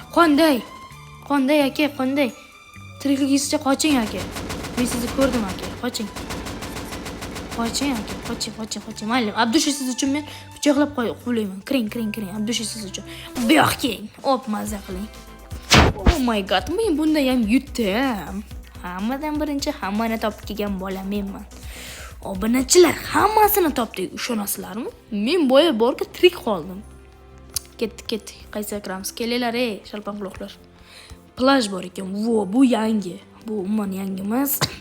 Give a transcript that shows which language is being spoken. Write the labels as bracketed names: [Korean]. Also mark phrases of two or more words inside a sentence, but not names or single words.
[Uzbek] Qanday aka, qanday? Tirikligingizcha qoching aka. Men sizni ko'rdim aka. Qoching aka, qoching. Mayli, Abdusha siz uchun men pichoqlab qo'ylayman. Kiring. Abdusha siz uchun. Bu yoq keling. Maza qiling. [English] Oh my god, [Uzbek] men bunda ham yutdim. Hammadan birinchi hammani topib kelgan bola menman. Obunachilar hammasini topdik, ishonasizlarmi? Men boya borga tirik qoldim. Ketdik. Qaysi kiramiz? Kelinglar, shalpon quloqlar. Plaj bor ekan. Bu yangi. Bu umuman yangi emas.